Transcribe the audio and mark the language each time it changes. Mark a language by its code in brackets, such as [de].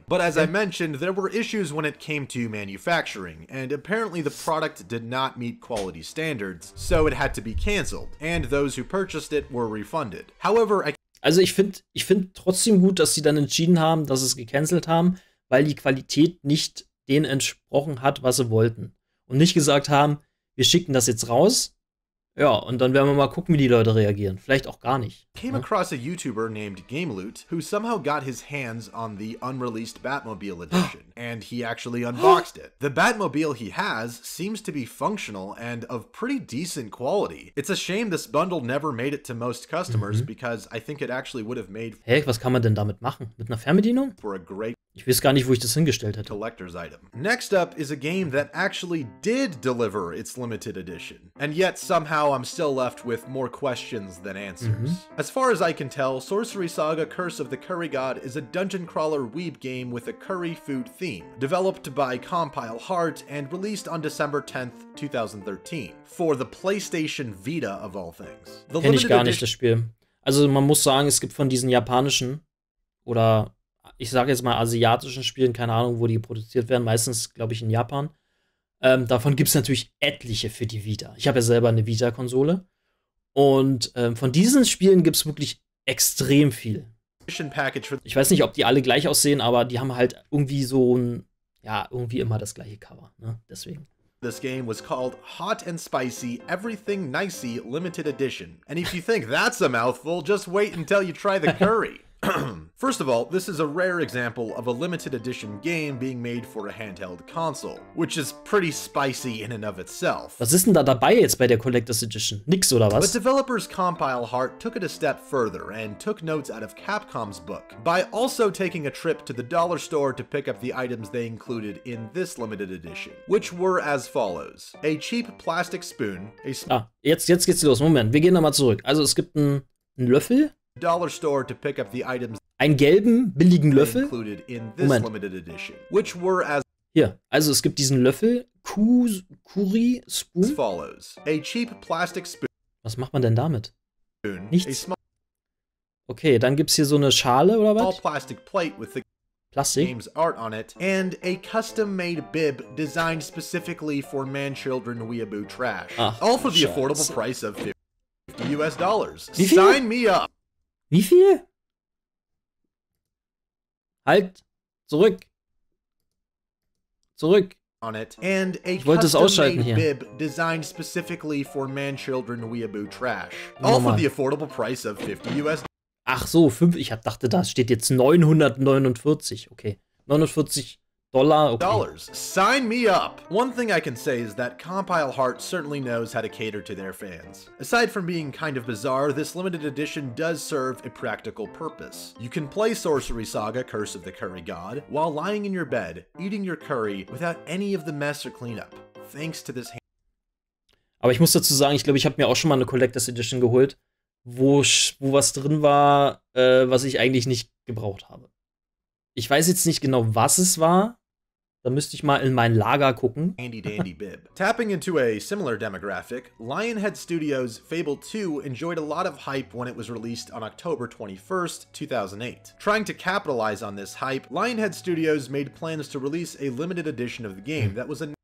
[en] But as I mentioned, there were issues when it came to manufacturing, and apparently the product did not meet quality standards, so it had to be cancelled, and those who purchased it were refunded. However, [de] also ich find trotzdem gut, dass sie dann entschieden haben, dass sie es gecancelt haben, weil die Qualität nicht denen entsprochen hat, was sie wollten. Und nicht gesagt haben, wir schicken das jetzt raus. Ja, und dann werden wir mal gucken, wie die Leute reagieren. Vielleicht auch gar nicht. [en] Came across a YouTuber named GameLoot who somehow got his hands on the unreleased Batmobile edition, and he actually unboxed it. The Batmobile he has seems to be functional and of pretty decent quality. It's a shame this bundle never made it to most customers because I think it actually would have made. [de] Hey, was kann man denn damit machen? Mit einer Fernbedienung? [en] For a great [de] Ich weiß gar nicht, wo ich das hingestellt hätte. [en] Collector's item. Next up is a game that actually did deliver its limited edition, and yet somehow I'm still left with more questions than answers. As far as I can tell, Sorcery Saga Curse of the Curry God is a dungeon crawler weeb game with a curry food theme, developed by Compile Heart and released on December 10th, 2013, for the PlayStation Vita of all things. [de] Kenn ich gar nicht, das Spiel. Also man muss sagen, es gibt von diesen japanischen oder ich sage jetzt mal asiatischen Spielen, keine Ahnung, wo die produziert werden, meistens, glaube ich, in Japan. Davon gibt es natürlich etliche für die Vita. Ich habe ja selber eine Vita-Konsole. Und von diesen Spielen gibt es wirklich extrem viel. Ich weiß nicht, ob die alle gleich aussehen, aber die haben halt irgendwie so ein, ja, irgendwie immer das gleiche Cover, ne? Deswegen. [en] This game was called Hot and Spicy Everything Nicey Limited Edition. And if you think that's a mouthful, just wait until you try the curry. First of all, this is a rare example of a limited edition game being made for a handheld console, which is pretty spicy in and of itself. [de] Was ist denn da dabei jetzt bei der Collector's Edition? Nix oder was? [en] But developers Compile Heart took it a step further and took notes out of Capcom's book by also taking a trip to the dollar store to pick up the items they included in this limited edition, which were as follows: a cheap plastic spoon, [de] jetzt geht's los. Moment, wir gehen nochmal zurück. Also es gibt einen Löffel. [en] Dollar store to pick up the items. [de] Einen gelben, billigen Löffel. [en] Included in this limited edition, which were as [de] hier, also es gibt diesen Löffel, Curry Spoon. [en] As follows: a cheap plastic spoon. [de] Was macht man denn damit? Nichts. Okay, dann gibt's hier so eine Schale oder was? [en] Plastic plate with the [de] Plastik. [en] Game's art on it, and a custom-made bib designed specifically for man-children weeaboo trash. All for the affordable price of $50 US. [de] Wie viel? [en] Sign me up. [de] Wie viel? Halt! Zurück! Zurück! [en] On it, and a [de] ich wollte es ausschalten hier. [en] Bib designed specifically for man-children weeaboo trash. All for the affordable price of $50 US. [de] Ach so, ich dachte, da steht jetzt 949. Okay. 49 Dollar. Okay. [en] Dollars. Sign me up! One thing I can say is that Compile Heart certainly knows how to cater to their fans. Aside from being kind of bizarre, this limited edition does serve a practical purpose. You can play Sorcery Saga Curse of the Curry God while lying in your bed, eating your curry without any of the mess or cleanup. Thanks to this. [de] Aber ich muss dazu sagen, ich glaube, ich habe mir auch schon mal eine Collectors Edition geholt, wo was drin war, was ich eigentlich nicht gebraucht habe. Ich weiß jetzt nicht genau, was es war. Da müsste ich mal in mein Lager gucken. [en] Handy dandy bib. Tapping into a similar demographic, Lionhead Studios' Fable 2 enjoyed a lot of hype when it was released on October 21st, 2008. Trying to capitalize on this hype, Lionhead Studios made plans to release a limited edition of the game that was